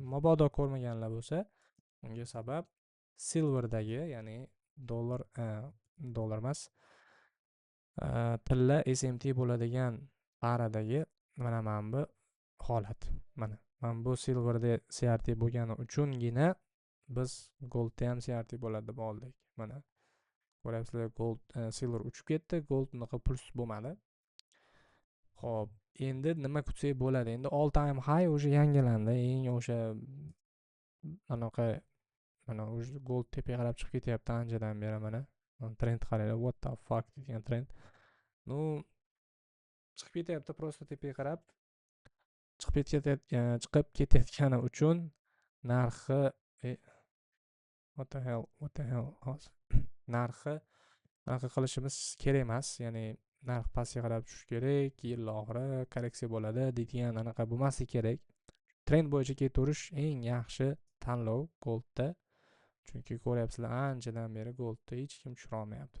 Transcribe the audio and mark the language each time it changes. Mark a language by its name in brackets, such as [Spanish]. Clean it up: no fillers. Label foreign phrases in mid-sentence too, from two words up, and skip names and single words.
[Uzbek] Mabodo ko'rmaganlar bo'lsa, unga sabab silverdagi, ya'ni dollar emas, tilla SMT bo'ladigan paradagi mana bu holat. Mana bu silverda CRT bo'lgani uchungina biz goldda ham CRT bo'ladi deb oldik. Mana ko'ryapsizlar, [English] gold silver [Uzbek] uchib ketdi, gold unaqa plus bo'lmadi. Xo'p, endi nima kutsak bo'ladi? Endi [English] all time high [Uzbek] o'sha yangilandi. Eng o'sha anaqa mana o'sha gold tepaga qarab chiqib ketyapti anchadan beri mana. Trend qaranglar, [English] what the fuck [Uzbek] degan trend. Ну, chiqib ketyapti prosta tepaga qarab. Chiqib ketayotgani uchun narxi [English] what the hell [Uzbek] narxi qilishimiz kerak emas. Ya'ni narx pastga qarab tushishi kerak, yil oxiri korreksiya bo'ladi deydigan anaqa bo'lmasi kerak. Trend bo'yicha ketaverish eng yaxshi tanlov goldda. Chunki ko'ryapsizlar, anchadan beri goldda hech kim tushira olmayapti.